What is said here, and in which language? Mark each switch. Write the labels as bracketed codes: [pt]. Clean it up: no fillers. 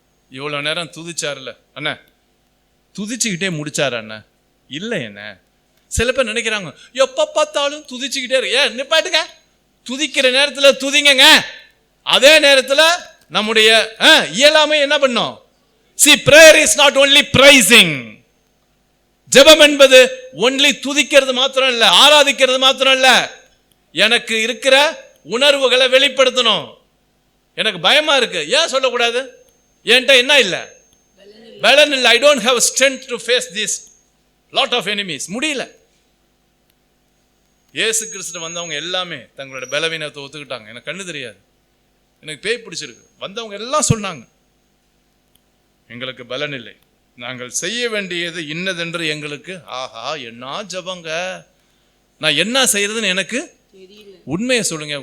[ta] இவ்வளவு நேரம் துதிச்சார்ல அண்ணா, துதிச்சுக்கிட்டே முடிச்சாரு அண்ணா? இல்லை என்ன, சில பேர் நினைக்கிறாங்க எப்ப பார்த்தாலும் துதிச்சுக்கிட்டே இருக்கு. ஏன் நிப்பாட்டுங்க, துதிக்கிற நேரத்துல துதிங்க. அதே நேரத்துல நம்முடைய இயலாமை என்ன பண்ணும்? [en] See, prayer is not only praising. [ta] ஜெபம் என்பது ஒன்லி துதிக்கிறது மாத்திரம் இல்ல, ஆராதிக்கிறது மாத்திரம் இல்ல, எனக்கு இருக்கிற உணர்வுகளை வெளிப்படுத்தணும். எனக்கு பயமா இருக்கு, ஏன் சொல்லக்கூடாது? என்கிட்ட என்ன இல்ல, பலன் இல்ல. [en] I don't have strength to face this lot of enemies. [ta] முடியல. இயேசு கிறிஸ்து வந்தவங்க எல்லாமே தங்களோட பலவீனத்தை ஒத்துக்கிட்டாங்க. எனக்கு கண்ணு தெரியாது, எனக்கு பேய் பிடிச்சிருக்கு, வந்தவங்க எல்லாம் சொன்னாங்க எங்களுக்கு பலன் இல்லை, நாங்கள் செய்ய வேண்டியது இன்னதென்று எங்களுக்கு. ஆஹா, என்ன ஜபங்க, நான் என்ன செய்யறதுன்னு எனக்கு உண்மையை சொல்லுங்க.